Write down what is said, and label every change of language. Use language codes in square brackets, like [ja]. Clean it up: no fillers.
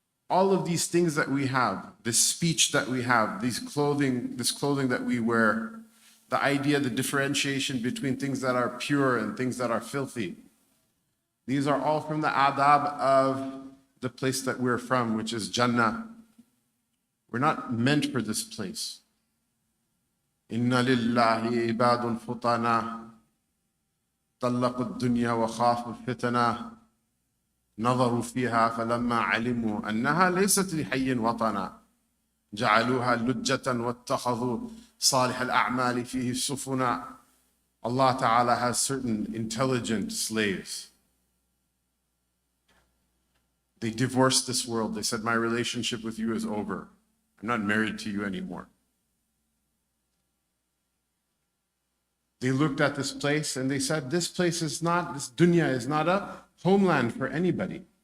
[en] All of these things that we have, this speech that we have, this clothing that we wear, the idea, the differentiation between things that are pure and things that are filthy, these are all from the adab of the place that we're from, which is Jannah. We're not meant for this place. [ar] Inna lillahi ibadun futana, طلقوا الدنيا وخافوا الفتنة نظروا فيها فلما علموا أنها ليست لحي وطنا جعلوها لجة واتخذوا صالح الأعمال فيه سفنا. [en] Allah Ta'ala has certain intelligent slaves. They divorced this world. They said, my relationship with you is over. I'm not married to you anymore. They looked at this place and they said, this dunya is not a homeland for anybody.